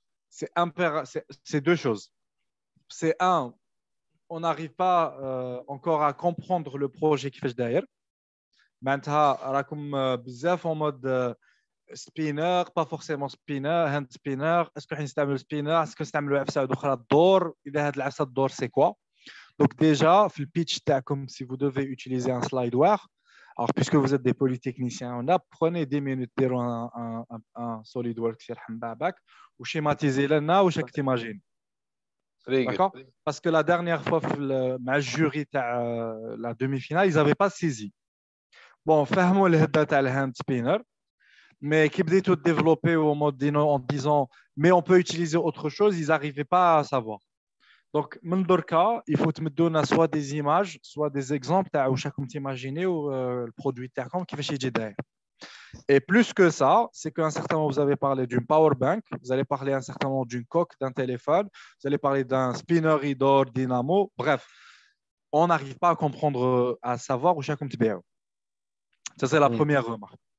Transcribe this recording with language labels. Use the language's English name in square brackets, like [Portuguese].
[French] C'est deux choses. C'est un, on n'arrive pas encore à comprendre le projet qui fait derrière. [Arabic] معناتها راكم بزاف [French] en mode spinner, pas forcément spinner, hand spinner. Est-ce que [Arabic] نستعملوا [French] spinner? Est-ce que [Arabic] نستعملوا عفسه اخرى الدور؟ اذا هاد العفسه الدور [French] c'est quoi? Donc déjà [Arabic] في البيتش تاعكم [French] si vous devez utiliser un slideware, alors puisque vous êtes des polytechniciens, on a prenez 10 minutes [Arabic] ديروا [French] un SolidWorks [Arabic] يرحم بابك وشيماتيزي لنا واش راك تيماجين. [French] D'accord? Parce que la dernière fois [Arabic] مع الجوري تاع [French] la demi-finale, ils n'avaient pas saisi. Bon, [Arabic] فهموا الهده تاع الهاند سبينر, [French] mais qui [Arabic] بديتوا [French] développer au mode en disant mais on peut utiliser autre chose, ils n'arrivaient pas à savoir. [Arabic] Donc من دركا [French] il faut [Arabic] تمدوا لنا [French] soit des images soit des exemples [Arabic] تاع واش راكم تيماجينيو البرودوي تاعكم كيفاش يجي داير. [French] Et plus que ça, c'est qu'à un certain moment, vous avez parlé d'une power bank, vous allez parler à un certain moment d'une coque d'un téléphone, vous allez parler d'un spinner indoor dynamo. Bref, on n'arrive pas à comprendre, à savoir où chacun te béa. Ça, c'est la première remarque.